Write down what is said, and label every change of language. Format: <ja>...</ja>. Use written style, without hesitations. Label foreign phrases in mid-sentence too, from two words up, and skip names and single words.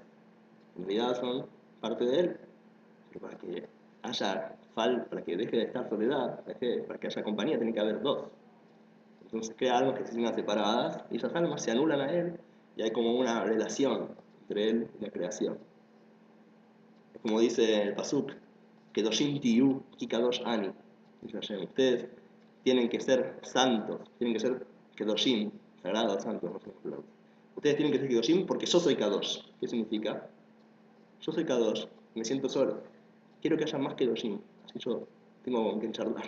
<es>En realidad son parte de Él, pero para que para que deje de estar soledad, para que haya compañía, tiene que haber dos. Entonces crea almas que se sientan separadas y esas almas se anulan a Él y hay como una relación entre Él y la creación. Es como dice el Pasuk,</es> <he>קדושים תהיו כי קדוש אני.</he> <es>Dice Hashem, ustedes tienen que ser santos, tienen que ser Kedoshim, sagrados, santos, no sé cómo hablar. Ustedes tienen que ser Kedoshim porque yo soy Kadosh. ¿Qué significa? Yo soy Kadosh, me siento solo. Quiero que haya más Kedoshim, así yo tengo con quien charlar.</es>